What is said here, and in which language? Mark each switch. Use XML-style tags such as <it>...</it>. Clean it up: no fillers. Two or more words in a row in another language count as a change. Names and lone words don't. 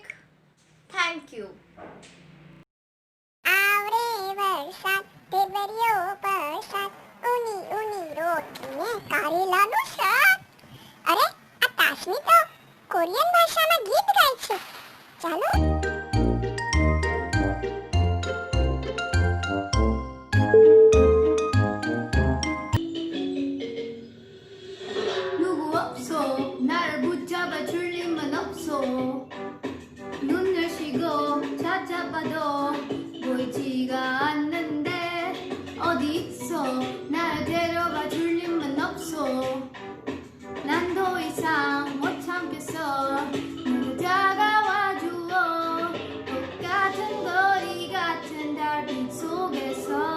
<en>Thank you.</en> <gu>આવરે વરસાદ ઢેબરિયો વરસાદ ઊની ઊની રોટલીને કારેલાનું શાક. અરે આ તાશમી તો કોરિયન ભાષામાં ગીત ગાય છે. ચાલો</gu> <ko>누구 없어 나를 붙잡아 줄 힘은 없어 눈을 쉬고 찾아봐도 보이지가 않는데 어디 있어 나를 데려가 줄 힘은 없어 난 더 이상 못 참겠어 너무 다가와 주어 똑같은 거리 같은 달빛 속에서</ko>